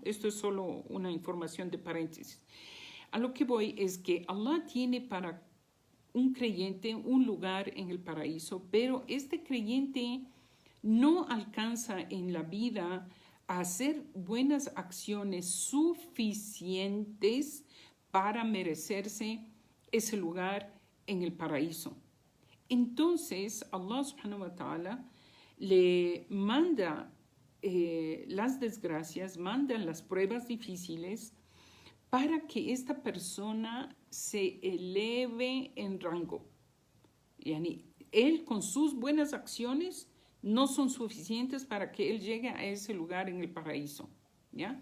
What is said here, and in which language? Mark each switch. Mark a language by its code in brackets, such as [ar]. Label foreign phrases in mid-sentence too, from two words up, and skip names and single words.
[es] Esto es solo una información de paréntesis. A lo que voy es que Allah tiene para un creyente un lugar en el paraíso, pero este creyente no alcanza en la vida a hacer buenas acciones suficientes para merecerse ese lugar en el paraíso. Entonces, [ar] الله سبحانه وتعالى [es] le manda las desgracias, manda las pruebas difíciles para que esta persona se eleve en rango. Yani, él con sus buenas acciones no son suficientes para que él llegue a ese lugar en el paraíso, ¿ya?